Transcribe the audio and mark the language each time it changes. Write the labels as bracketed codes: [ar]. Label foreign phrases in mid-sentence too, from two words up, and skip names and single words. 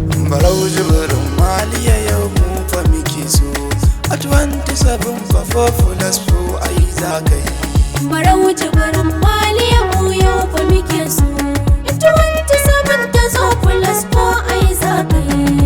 [ha] Barau Jibrin Maliya yau mu fa muke so. A [en] twenty-seven [ha] fa [en] four plus four [ha] ai za ka yi. Barau Jibrin Maliya mu yau fa muke so. In twenty-seven ta zo plus four ai za ka yi.